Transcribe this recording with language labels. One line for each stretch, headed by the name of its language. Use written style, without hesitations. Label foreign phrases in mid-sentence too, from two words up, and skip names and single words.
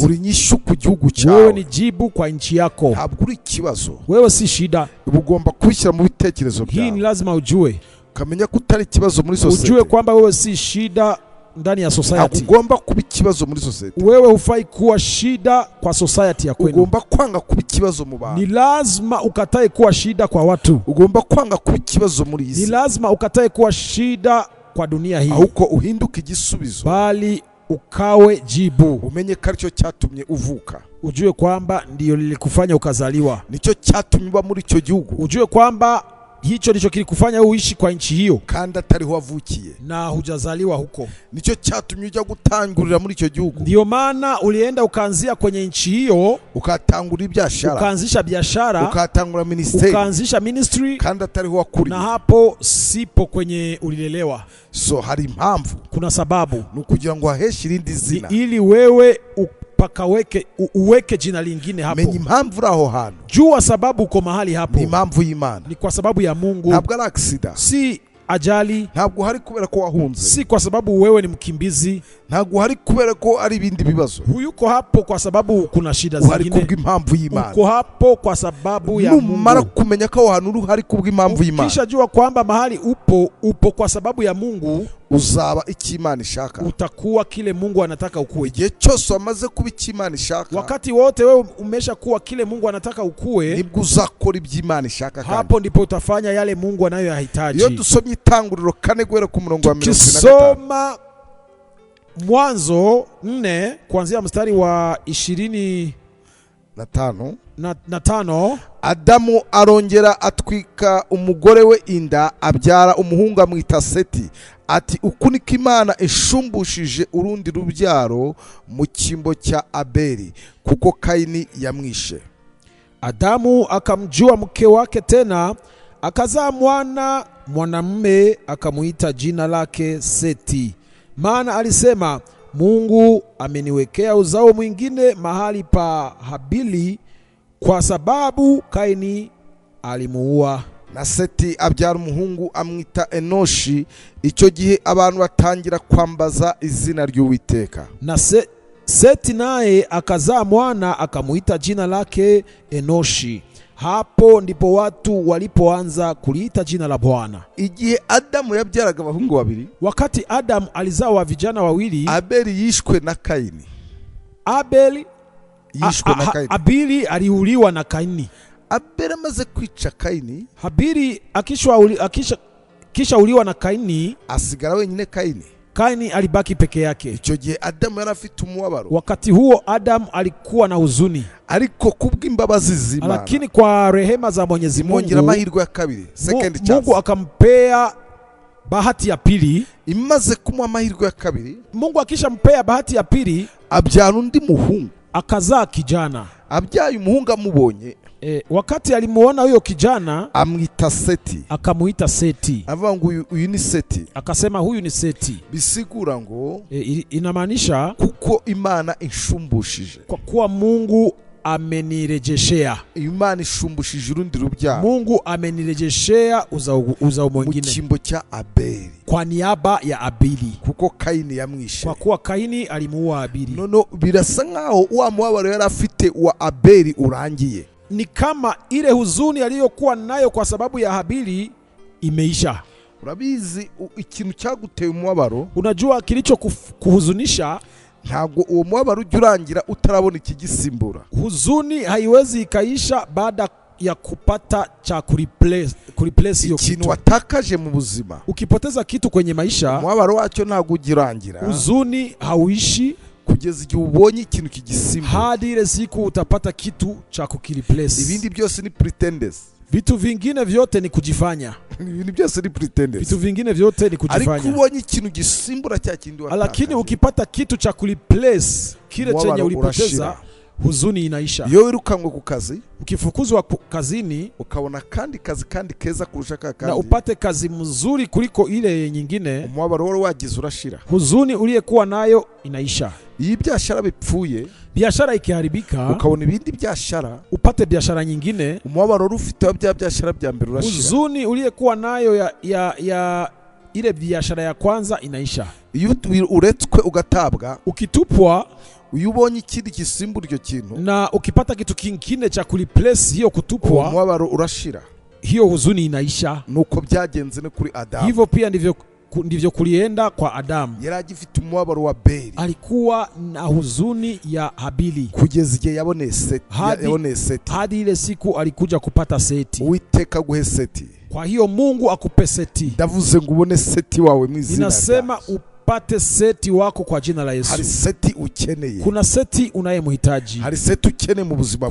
Kinyarwanda: Uri nyishu ku gihugu cyawe.
Swahili: Wewe ni jibu kwa nchi yako.
Kinyarwanda: Ntabwo uri kibazo.
Swahili: Wewe si shida.
Kinyarwanda: Ugomba kubishyira mu bitekerezo byawe.
Swahili: Hii ni lazima ujue.
Kinyarwanda: Kamenya kutari kibazo muri society.
Swahili: Ujue kwamba wewe si shida ndani ya society.
Kinyarwanda: Ugomba kuba ikibazo muri society.
Swahili: Wewe hufai kuwa shida kwa society ya kwenu.
Kinyarwanda: Ugomba kwanga kuba ikibazo mu bantu.
Swahili: Ni lazima ukatae kuwa shida kwa watu.
Kinyarwanda: Ugomba kwanga kuba ikibazo muri isi.
Swahili: Ni lazima ukatae kuwa shida kwa dunia hii.
Kinyarwanda: Ahubwo uhinduke igisubizo.
Swahili: Bali ukawe jibu.
Kinyarwanda: umenye ko aricyo cyatumye uvuka,
Swahili: Ujue kwamba ndiyo lilikufanya ukazaliwa.
Kinyarwanda: nicyo cyatumye uba muri icyo gihugu,
Swahili: Ujue kwamba hicho ndicho kilikufanya uishi kwa nchi hiyo
Kinyarwanda: kandi atariho wavukiye,
Swahili: na hujazaliwa huko.
Kinyarwanda: nicyo cyatumye ujya gutangurira muri icyo gihugu,
Swahili: Ndiyo maana ulienda ukaanzia kwenye nchi hiyo,
Kinyarwanda: ukatangura ibyashara,
Swahili: ukaanzisha biashara,
Kinyarwanda: ukatangura ministeri,
Swahili: ukaanzisha ministry,
Kinyarwanda: kandi atariho wakuriye.
Swahili: na hapo sipo kwenye ulilelewa.
Kinyarwanda: So hari impamvu,
Swahili: Kuna sababu
Kinyarwanda: ni ukugira ngo haheshe irindi zina,
Swahili: ili wewe uweke jina lingine hapo.
Kinyarwanda: menya impamvu uri aho hantu,
Swahili: Jua sababu uko mahali hapo
Kinyarwanda: ni impamvu y'Imana,
Swahili: ni kwa sababu ya Mungu,
Kinyarwanda: ntabwo ari accident,
Swahili: si ajali,
Kinyarwanda: ntabwo hari kubera ko wahunze,
Swahili: si kwa sababu wewe ni mkimbizi.
Kinyarwanda: ntabwo hari kubera ko ari ibindi bibazo,
Swahili: Huyuko hapo kwa sababu kuna shida
Kinyarwanda: uhari
Swahili: zingine,
Kinyarwanda: kubw'impamvu y'Imana.
Swahili: uko hapo kwa sababu ya
Kinyarwanda: Numara
Swahili: Mungu.
Kinyarwanda: kumenya ko aho hantu uri hari kubw'impamvu y'Imana,
Swahili: Ukisha jua kwamba mahali upo kwa sababu ya Mungu,
Kinyarwanda: uzaba icyo Imana ishaka.
Swahili: utakuwa kile Mungu anataka ukuwe.
Kinyarwanda: Igihe cyose wamaze kuba icyo Imana ishaka,
Swahili: Wakati wote wewe umesha kuwa kile Mungu anataka ukuwe,
Kinyarwanda: nibwo uzakora ibyo Imana ishaka. Kandi
Swahili: hapo ndipo utafanya yale Mungu anayoyahitaji.
Kinyarwanda: iyo dusomye Itanguriro 4 guhera ku murongo wa 25,
Swahili: Tukisoma Mwanzo 4 kuanzia mstari wa 25,
Kinyarwanda: Adamu arongera atwika umugore we inda, abyara umuhungu amwita Seti. Ati uku niko Imana ishumbushije urundi rubyaro mu cyimbo cya Abeli, kuko Kaini yamwishe.
Swahili: Adamu akamjua mke wake tena, akazaa mwanamume, akamuita jina lake Seti, maana alisema, Mungu ameniwekea uzao mwingine mahali pa Habili, kwa sababu Kaini alimuua.
Kinyarwanda: Na Seti abyara umuhungu amwita Enoshi. Icyo gihe abantu batangira kwambaza izina ry'Uwiteka.
Swahili: Na Seti naye akazaa mwana, akamuita jina lake Enoshi. Hapo ndipo watu walipoanza kuliita jina la Bwana.
Kinyarwanda: Igihe Adamu yabyaraga abahungu babiri,
Swahili: Wakati Adam alizaa vijana wawili,
Kinyarwanda: Abeli yishwe na Kaini.
Swahili: Habili aliuliwa na Kaini.
Kinyarwanda: Abeli amaze kwica Kaini,
Swahili: Habili kisha uliwa na Kaini,
Kinyarwanda: asigara wenyine Kaini.
Swahili: Kaini alibaki peke yake.
Kinyarwanda: Icyo gihe Adamu yari afite umubabaro.
Swahili: Wakati huo Adam alikuwa na huzuni,
Kinyarwanda: ariko kubw'imbabazi z'Imana,
Swahili: lakini kwa rehema za Mwenyezi Mungu,
Kinyarwanda: amahirwe ya kabiri,
English: second chance,
Swahili: Mungu akampea bahati ya pili.
Kinyarwanda: Imaze kumuha amahirwe ya kabiri,
Swahili: Mungu akishampea bahati ya pili,
Kinyarwanda: abyara undi muhungu,
Swahili: akazaa kijana.
Kinyarwanda: Abyaye umuhungu amubonye,
Swahili: wakati alimuona huyo kijana,
Kinyarwanda: amwita Seti,
Swahili: akamuita Seti.
Kinyarwanda: avuga ngo uyu ni Seti,
Swahili: akasema huyu ni Seti.
Kinyarwanda: bisigura ngo
Swahili: inamaanisha
Kinyarwanda: kuko Imana inshumbushije,
Swahili: kwa kuwa Mungu amenirejeshea.
Kinyarwanda: Imana ishumbushije urundi rubyaro,
Swahili: Mungu amenirejeshea uzao mwingine
Kinyarwanda: mu cyimbo cya Abeli,
Swahili: kwa niaba ya Abili,
Kinyarwanda: kuko Kaini yamwishe.
Swahili: kwa kuwa Kaini alimuua Abili.
Kinyarwanda: Nono birasa nkaho wa mubabaro yari afite wa Abeli urangiye,
Swahili: ni kama ile huzuni aliyokuwa nayo kwa sababu ya Habili imeisha.
Kinyarwanda: Urabizi ikintu cyaguteye umubabaro,
Swahili: unajua kilicho kuhuzunisha,
Kinyarwanda: ntabwo uwo mubabaro ujya urangira utarabona ikigisimbura.
Swahili: Huzuni haiwezi ikaisha baada ya kupata cha kureplace hiyo kitu.
Kinyarwanda: Watakaje mu buzima,
Swahili: ukipoteza kitu kwenye maisha,
Kinyarwanda: umubabaro wacyo ntabwo ugirangira,
Swahili: huzuni hauishi
Kinyarwanda: kugeza igihe ubonye ikintu kigisimbura,
Swahili: hadi ile siku utapata kitu cha kukireplace.
Kinyarwanda: Ibindi byose ni pretenders,
Swahili: vitu vingine vyote ni kujifanya.
Kinyarwanda: Ibindi byose ni pretenders,
Swahili: vitu vingine vyote ni kujifanya.
Kinyarwanda: Ariko ubonye ikintu gisimbura cya kindi watakaje,
Swahili: lakini ukipata kitu cha kureplace kile chenye ulipoteza, huzuni inaisha.
Kinyarwanda: Iyo wirukanywe ku kazi,
Swahili: ukifukuzwa kazini,
Kinyarwanda: ukabona kandi keza kurusha kandi,
Swahili: na upate kazi mzuri kuliko ile nyingine,
Kinyarwanda: umubabaro wari wagize urashira,
Swahili: huzuni uliyekuwa nayo inaisha.
Kinyarwanda: Iyi byashara bipfuye,
Swahili: biashara ikiharibika,
Kinyarwanda: ukabona ibindi byashara,
Swahili: upate biashara nyingine,
Kinyarwanda: umubabaro ufite wa byashara bya mbere urashira,
Swahili: huzuni uliyekuwa nayo ya ile biashara ya kwanza inaisha.
Kinyarwanda: Iyo uretswe ugatabwa,
Swahili: ukitupwa,
Kinyarwanda: uyubonye ikindi gisimbura icyo kintu,
Swahili: na ukipata kitu kingine cha kureplace hiyo kutupwa,
Kinyarwanda: umubabaro urashira,
Swahili: hiyo huzuni inaisha.
Kinyarwanda: Nuko byagenze no kuri Adamu.
Swahili: Hivyo pia ndivyo kulienda kwa Adamu.
Kinyarwanda: Yari agifite umubabaro wa Abeli,
Swahili: alikuwa na huzuni ya Habili,
Kinyarwanda: kugeza igihe yaboneye Seti,
Swahili: hadi ile siku alikuja kupata Seti.
Kinyarwanda: Uwiteka guhe Seti.
Swahili: Kwa hiyo Mungu akupe Seti.
Kinyarwanda: Ndavuze ngo ubone Seti wawe mu izina.
Swahili: Ninasema upate seti wako kwa jina la Yesu.
Kinyarwanda: hari seti ukeneye,
Swahili: Kuna seti unayemhitaji.
Kinyarwanda: hari seti ukeneye mu buzima